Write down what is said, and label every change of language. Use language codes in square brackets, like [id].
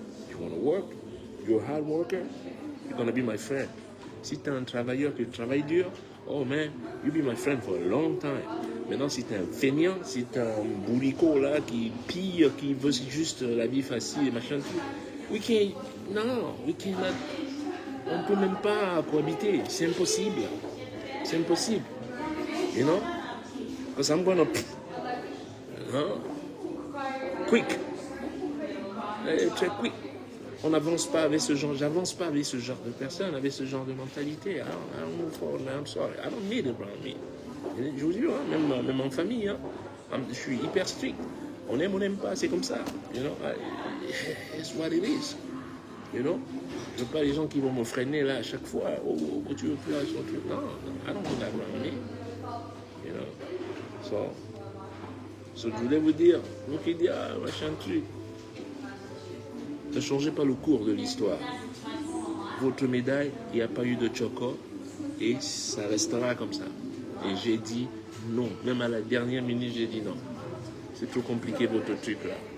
[en] You want to work, you're a hard worker, you're going to be my friend. Si tu es un travailleur qui travaille dur, oh man, you'll be my friend for a long time. [fr] Maintenant, si tu es un feignant, si tu es un bourricot là, qui pille, qui veut juste la vie facile et machin, we cannot, on peut même pas cohabiter, c'est impossible. [en] C'est impossible. You know? Because I'm gonna, quick. Très quick. [fr] On n'avance pas avec ce genre, j'avance pas avec ce genre de personnes, avec ce genre de mentalité. [en] I don't move forward, man. I'm sorry. I don't need it around me. [fr] Je vous jure, hein, même en famille, hein, je suis hyper strict. [en] On n'aime pas, c'est comme ça. You know? It's what it is. You know? [fr] Je veux pas les gens qui vont me freiner là à chaque fois. [en] Oh, tu veux plus là, non, I don't want that around me. You know? [fr] So, je voulais vous dire, vous qui dites, machin truc, ne changez pas le cours de l'histoire. Votre médaille, il n'y a pas eu de choco et ça restera comme ça. Et j'ai dit non. Même à la dernière minute, j'ai dit non. C'est trop compliqué votre truc là.